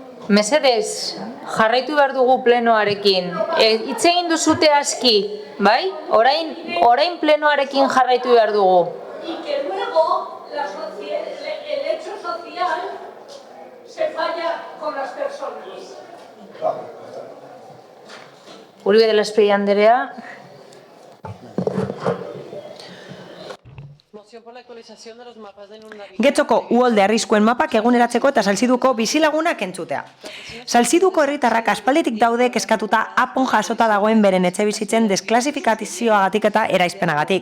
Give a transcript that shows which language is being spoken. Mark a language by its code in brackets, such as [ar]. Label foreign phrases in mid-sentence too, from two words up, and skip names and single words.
[eu] Mesedez, jarraitu behar dugu plenoarekin. Hitz egin duzute aski, bai? Orain plenoarekin jarraitu behar dugu. [es] Y que luego el hecho social se falla con las personas. [eu] Uribe de la Espriella Anderea. Getxoko uholde arriskuen mapak eguneratzeko eta Salziduko bizilagunak entzutea. Salziduko herritarrak aspalditik daude kezkatuta apon jasota dagoen beren etxebizitzen desklasifikazioagatik eta eraispenagatik.